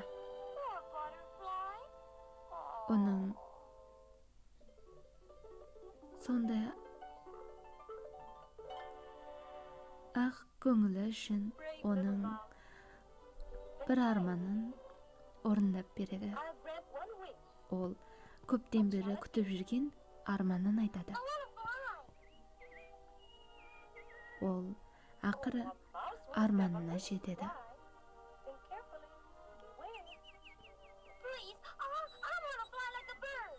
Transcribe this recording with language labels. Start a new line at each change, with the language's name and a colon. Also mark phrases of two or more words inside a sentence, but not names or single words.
English: Poor butterfly.
Kazakh: Оның сондай ақ көңілі үшін оның бір арманын орындап береді.
English: I'll grant one wish.
Kazakh: Ол көптен бері күтіп жүрген арманын айтады.
English: I want to fly.
Kazakh: Ол ақыры
English: A mouse will
Kazakh: арманына
English: never let you
Kazakh: жетеді.
English: fly. Think carefully. Beware. Please, I want to fly like a bird.